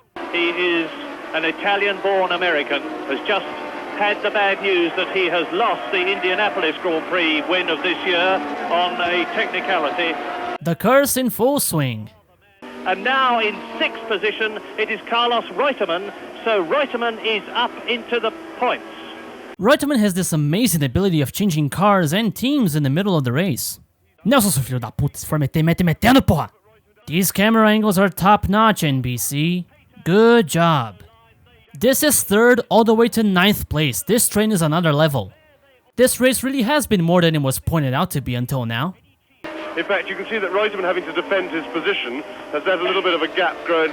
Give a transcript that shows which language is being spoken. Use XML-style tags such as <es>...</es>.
<en>He is an Italian-born American, has just had the bad news that he has lost the Indianapolis Grand Prix win of this year on a technicality. The curse in full swing. And now in sixth position, it is Carlos Reutemann, so Reutemann is up into the points. Reutemann has this amazing ability of changing cars and teams in the middle of the race.</en> <pt>Nelson, seu filho da puta, se for meter, mete metendo, porra!</pt> <en>These camera angles are top-notch, NBC. Good job. This is third all the way to 9th place. This train is another level. This race really has been more than it was pointed out to be until now. In fact, you can see that Reutemann, having to defend his position, has let a little bit of a gap grow.</en>